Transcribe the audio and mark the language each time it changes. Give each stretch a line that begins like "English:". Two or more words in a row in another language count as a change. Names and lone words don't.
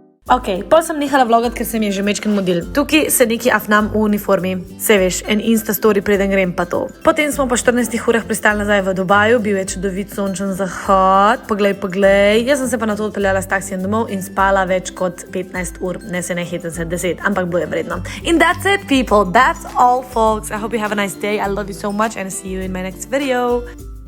Slovenian: Ok, pol sem nehala vlogat, ker se mi je že mečken modil. Tukaj se neki afnam v uniformi, se veš, en Insta story preden grem pa to. Potem smo po 14 urah pristali nazaj v Dubaju, bil je čudovit sončen zahod, poglej. Jaz sem se pa na to odpeljala s taksijem domov in spala več kot 15 ur, ne se ne hecam se 10, ampak bilo je vredno.
English: And that's it, people, that's all, folks. I hope you have a nice day, I love you so much and see you in my next video.